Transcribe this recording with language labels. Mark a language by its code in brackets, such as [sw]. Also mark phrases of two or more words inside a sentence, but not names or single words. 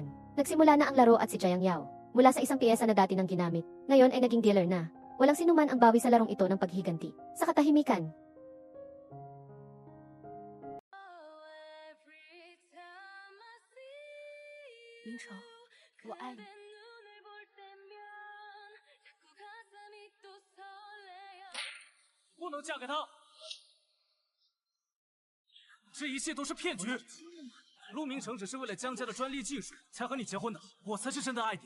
[tl] Nagsimula na ang laro at si Jiang Yao. Mula sa isang piyesa na dati nang ginamit, ngayon ay naging dealer na. Walang sinuman ang bawi sa larong ito ng paghiganti. Sa katahimikan, Ming Cheng, [zh] 我爱你。不能嫁给他！这一切都是骗局。陆明成只是为了江家的专利技术才和你结婚的，我才是真的爱你。